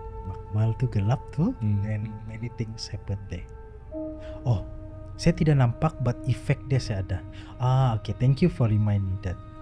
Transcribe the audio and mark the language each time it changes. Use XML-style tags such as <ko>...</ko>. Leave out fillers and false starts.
<ms>Makmal tuh gelap tuh,</ms> <en>and many things happen there.</en> <ms>Oh, saya tidak nampak, but efek dia saya ada.</ms> <en>Okay, thank you for reminding that.</en>